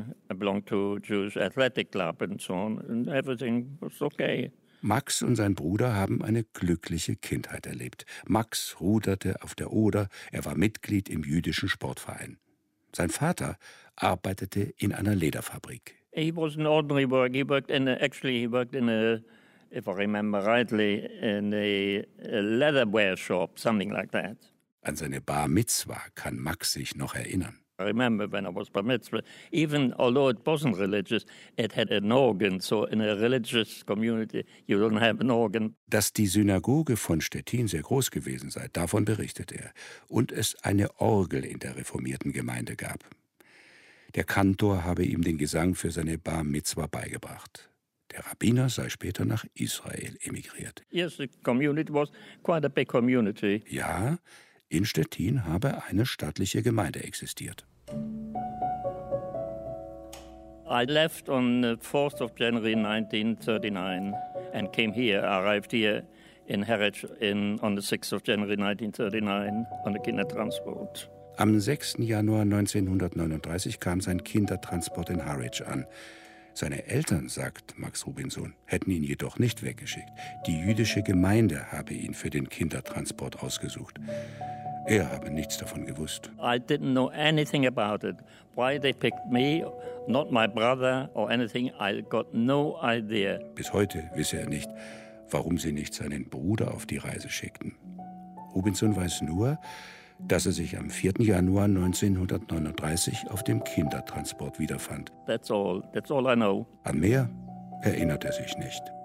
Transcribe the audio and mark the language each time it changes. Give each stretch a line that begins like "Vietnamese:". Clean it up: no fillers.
English: I belong to Jewish athletic club and so on. And everything was okay.
German: Max und sein Bruder haben eine glückliche Kindheit erlebt. Max ruderte auf der Oder, er war Mitglied im jüdischen Sportverein. Sein Vater arbeitete in einer Lederfabrik.
English: He was an ordinary worker. He worked in a, if I remember rightly, in a leatherware shop, something like that.
German: An seine Bar Mitzwa kann Max sich noch erinnern.
English: I remember when I was bar mitzvah, even although it wasn't religious, it had an organ. So in a religious community, you don't have an organ.
German: Dass die Synagoge von Stettin sehr groß gewesen sei, davon berichtet er. Und es eine Orgel in der reformierten Gemeinde gab. Der Kantor habe ihm den Gesang für seine bar mitzvah beigebracht. Der Rabbiner sei später nach Israel emigriert.
English: Yes, the community was quite a big community.
German: Ja, in Stettin habe eine stattliche Gemeinde existiert.
English: I left on the 4th of January 1939 and came here. I arrived here in Harwich on the 6th of January 1939 on the Kindertransport.
German: Am 6. Januar 1939 kam sein Kindertransport in Harwich an. Seine Eltern, sagt Max Rubinson, hätten ihn jedoch nicht weggeschickt. Die jüdische Gemeinde habe ihn für den Kindertransport ausgesucht. Er habe nichts davon gewusst.
English: I didn't know anything about it. Why they picked me, not my brother or anything, I got no idea.
German: Bis heute wisse er nicht, warum sie nicht seinen Bruder auf die Reise schickten. Rubinson weiß nur, dass er sich am 4. Januar 1939 auf dem Kindertransport wiederfand.
English: That's all I know.
German: An mehr erinnert er sich nicht.